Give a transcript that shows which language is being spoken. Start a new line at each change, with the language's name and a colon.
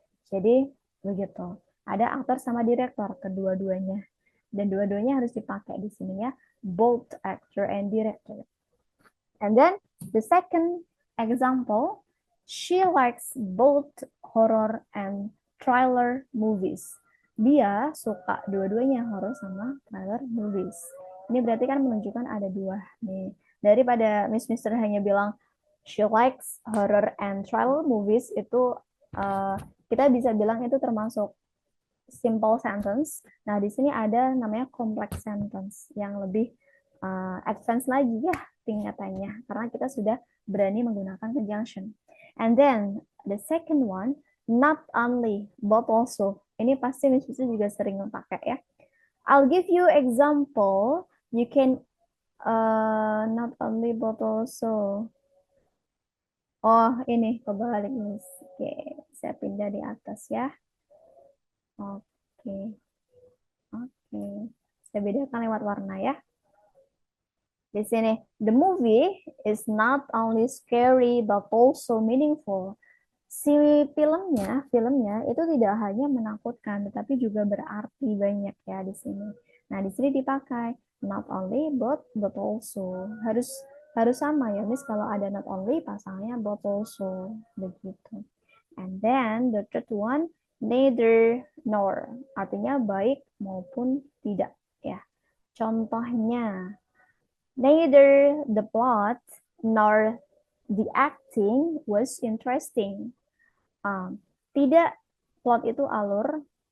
Indonesian: Jadi begitu. Ada aktor sama direktor, kedua-duanya. Dan dua-duanya harus dipakai di sini ya,
English: both actor and director. And then the second example, she likes both horror and thriller movies.
Indonesian: Dia suka dua-duanya, horror sama thriller movies. Ini berarti kan menunjukkan ada dua nih. Daripada Miss Mister hanya bilang
English: she likes horror and thriller movies,
Indonesian: itu kita bisa bilang itu termasuk simple sentence. Nah, di sini ada namanya complex sentence yang lebih advance lagi ya tingkatannya karena kita sudah berani menggunakan conjunction.
English: And then the second one, not only but also.
Indonesian: Ini pasti Miss Miss juga sering pakai ya.
English: I'll give you example. You can not only but also.
Indonesian: Oh, ini kebalik Miss. Oke, saya pindah di atas ya. Oke. Oke. Saya bedakan lewat warna ya. Di sini,
English: the movie is not only scary but also meaningful.
Indonesian: Si filmnya itu tidak hanya menakutkan, tetapi juga berarti banyak ya di sini. Nah, di sini dipakai not only but also. Harus sama ya, Miss, kalau ada not only pasangannya but also begitu.
English: And then the third one, neither nor.
Indonesian: Artinya baik maupun tidak ya.
English: Contohnya, neither the plot nor the acting was interesting.
Indonesian: Tidak plot itu alur,